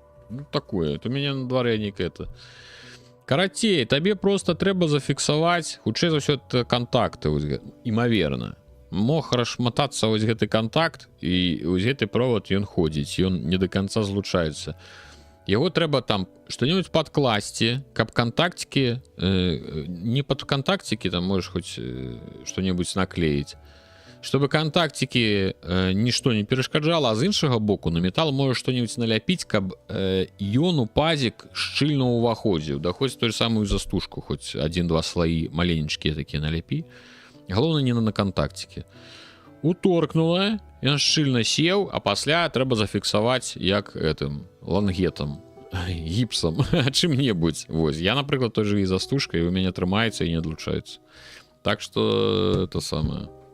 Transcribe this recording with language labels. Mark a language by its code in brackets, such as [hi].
[be] Ну такое, то мяне на дварэ нейкае это. Карацей, табе просто трэба зафіксаваць, хутчэй за ўсё кантакты, імаверна. Мог расшматацца вось гэты контакт, і вось гэты провод ён ходзіць, ён не до конца злучаецца. Яго трэба там што-нибудь падкласці, каб контактики, не под контактики, [ru] там можешь хоть что-нибудь наклеить, чтобы контактики ничто не [be] перешкаджало, а з іншага боку на металл можешь что-нибудь наляпіць, каб ён у пазик шчыльна ўваходзіў, да хоць той самую застужку, хоть 1-2 слои маленечкія такія наляпі. Галоўна не на контактики. Уторкнула, ён шчыльна сеў, а пасля трэба зафіксаваць як этим лангетам, гіпсам, чым-небудзь. Вось, я, напрыклад, той же і застужка, і у мяне трымаецца і не адлучаецца. Так что это самое.